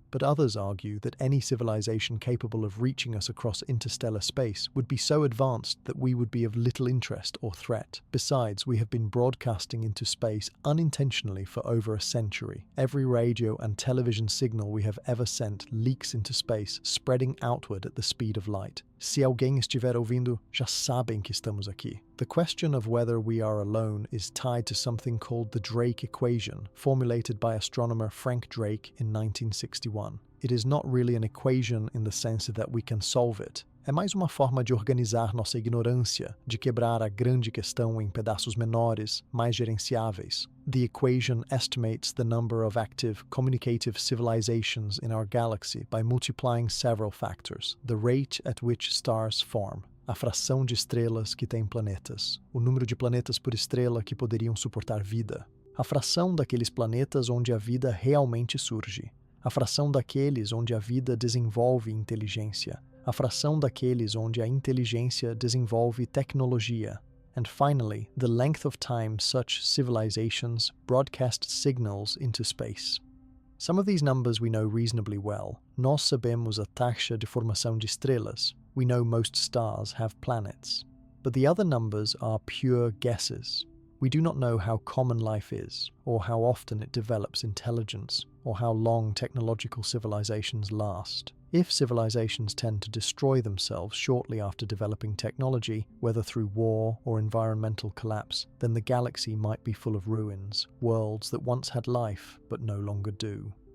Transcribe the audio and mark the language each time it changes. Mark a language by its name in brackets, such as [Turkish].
[English] But others argue that any civilization capable of reaching us across interstellar space would be so advanced that we would be of little interest or threat. Besides, we have been broadcasting into space unintentionally for over a century. Every radio and television signal we have ever sent leaks into space, spreading outward at the speed of light. [Portuguese] Se alguém estiver ouvindo, já sabem que estamos aqui. [English] The question of whether we are alone is tied to something called the Drake equation, formulated by astronomer Frank Drake in 1961. It is not really an equation in the sense that we can solve it. [Portuguese] É mais uma forma de organizar nossa ignorância, de quebrar a grande questão em pedaços menores, mais gerenciáveis. [English] The equation estimates the number of active communicative civilizations in our galaxy by multiplying several factors: the rate at which stars form, [Portuguese] a fração de estrelas que têm planetas, o número de planetas por estrela que poderiam suportar vida, a fração daqueles planetas onde a vida realmente surge, a fração daqueles onde a vida desenvolve inteligência, a fração daqueles onde a inteligência desenvolve tecnologia, [English] and finally, the length of time such civilizations broadcast signals into space. Some of these numbers we know reasonably well. [Portuguese] Nós sabemos a taxa de formação de estrelas. [English] We know most stars have planets. But the other numbers are pure guesses. We do not know how common life is, or how often it develops intelligence, or how long technological civilizations last. If civilizations tend to destroy themselves shortly after developing technology, whether through war or environmental collapse, then the galaxy might be full of ruins, worlds that once had life but no longer do.